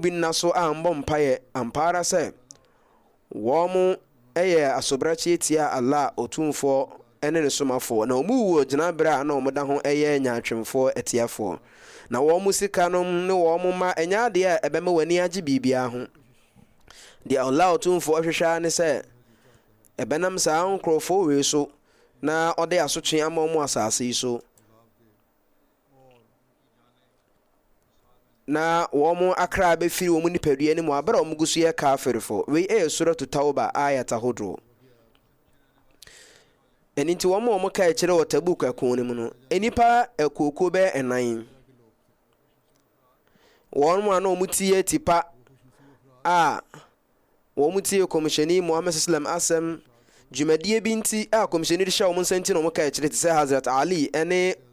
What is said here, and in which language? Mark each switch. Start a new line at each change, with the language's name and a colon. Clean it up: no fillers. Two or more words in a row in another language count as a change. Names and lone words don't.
Akan: bi nna so a mbɔ mpaeɛ ampara sɛ wɔn ɛyɛ asobrakye tia Allah otumfoɔ ɛne ne somafoɔ na ɔmu wuo gyinabere a na ɔmo da ho ɛyɛ nyaatwemfoɔ atiafoɔ na wɔn sika no ne wɔn ma ɛnyɛ adeɛ a ɛbɛma w'ani agye biribiara ho deɛ Allah Otumfoɔ hwehwɛ ne sɛ ɛbɛnam saa nkurɔfoɔ wei so na ɔde asotwe ama ɔmo asase yi so na wɔn akra bɛfiri wɔn nipadua ne mu abere a wɔn gu so yɛ kafirifo wei ɛyɛ suratu Tauba ayat ahodoɔ ɛni nti wɔn ka kyerɛ wɔ Tabuk ɛko no mu no nipa ɛkooko bɛyɛ 9 wɔn a na wɔn tie tipa a wɔn tie kɔmhyɛni Muhammad sallam asɛm dwumadie bi nti a kɔmhyɛni de hyɛ wɔn nsa nti na wɔn ka kyerɛ te sɛ Hazrat Ali ɛne